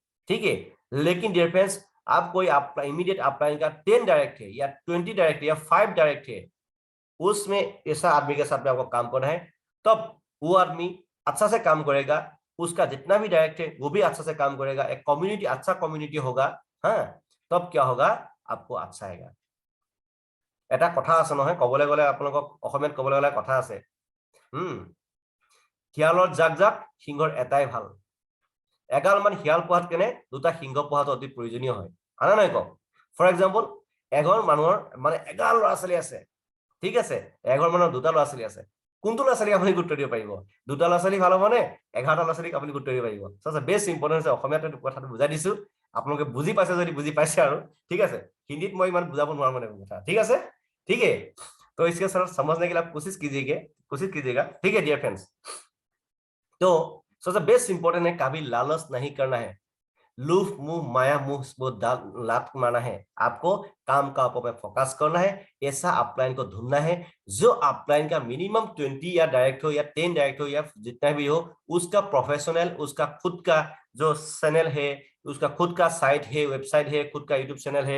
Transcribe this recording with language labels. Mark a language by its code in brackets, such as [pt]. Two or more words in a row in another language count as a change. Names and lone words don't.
[hi] ठीक है, लेकिन [en] dear friends [hi] आप कोई [en] immediate upline [hi] का 10 डायरेक्ट है या 20 डायरेक्ट है या 5 डायरेक्ट है, उसमें ऐसा आदमी के साथ में आपको काम करना है, तब वो आदमी अच्छा से काम करेगा, उसका जितना भी डायरेक्ट है वो भी अच्छा से काम करेगा, एक कम्युनिटी अच्छा कम्युनिटी होगा, हाँ, तब क्या होगा, आपको अच्छा आएगा। [as] এটা কথা আছে নহয়, কবলৈ গলে আপোনালোকক অসমীয়াত কবলৈ গলে কথা আছে, শিয়ালৰ জাক জাক সিংহৰ এটাই ভাল। এগাল মান শিয়াল পোহাত কেনে দুটা সিংহ পোহাটো অতি প্ৰয়োজনীয় হয়, হয়নে নহয় কওক? [en] for example, [as] এঘৰ মানুহৰ মানে এগাল ল'ৰা ছোৱালী আছে, ঠিক আছে, এঘৰ মানুহৰ দুটা ল'ৰা ছোৱালী আছে, কোনটো ল'ৰা ছোৱালীক আপুনি গুৰুত্ব দিব পাৰিব? দুটা ল'ৰা ছোৱালী ভাল হ'বনে 11টা ল'ৰা ছোৱালীক আপুনি গুৰুত্ব দিব পাৰিব? [en] best important [as] আছে, অসমীয়াত কথাটো বুজাই দিছো, আপোনালোকে বুজি পাইছে যদি বুজি পাইছে আৰু, ঠিক আছে, হিন্দীত মই ইমান বুজাব নোৱাৰো মানে কথা, ঠিক আছে, [hi] ठीक है। तो इसके सर समझने के लिए आप कोशिश कीजिएगा, ठीक है [en] dear friends. [hi] तो सबसे [en] best important [hi] है, कभी लालच नहीं करना है, लूफ मुंह माया मुंह वो लात मारना है, आपको काम का ऊपर फोकस करना है, ऐसा अपलाइन को ढूंढना है जो अपलाइन का मिनिमम 20 या डायरेक्ट हो या 10 डायरेक्ट हो या जितना भी हो, उसका प्रोफेशनल, उसका खुद का जो चैनल है, उसका खुद का साइट है, वेबसाइट है, खुद का यूट्यूब चैनल है।